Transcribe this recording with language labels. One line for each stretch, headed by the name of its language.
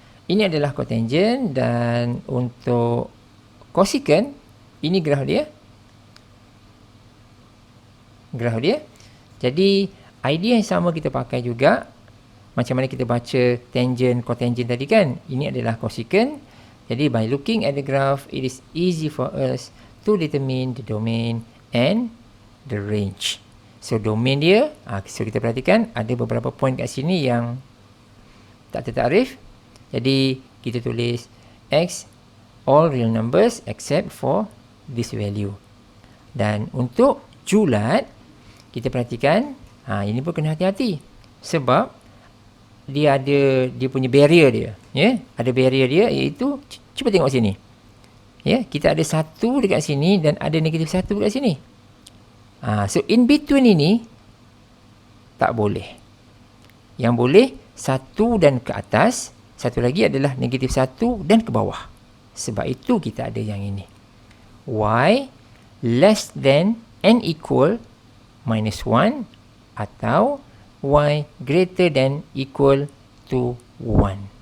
Malay: Ini adalah cotangent, dan untuk cosecant, ini graf dia. Graf dia. Jadi, idea yang sama kita pakai juga. Macam mana kita baca tangent, cotangent tadi kan. Ini adalah cosecant.
English: Jadi, by looking at the graph, it is easy for us to determine the domain and the range.
Malay: So, domain dia, so kita perhatikan, ada beberapa point kat sini yang tak tertakrif. Jadi, kita tulis
English: X all real numbers except for this value.
Malay: Dan untuk julat, kita perhatikan, ini pun kena hati-hati. Sebab dia ada dia punya barrier dia. Ya? Ada barrier dia, iaitu, cuba tengok sini. Ya? Kita ada 1 dekat sini dan ada negatif 1 dekat sini. So,
English: in between
Malay: ini, tak boleh. Yang boleh, 1 dan ke atas, satu lagi adalah negatif 1 dan ke bawah. Sebab itu kita ada yang ini.
English: Y less than and equal minus 1 atau Y greater than equal to 1.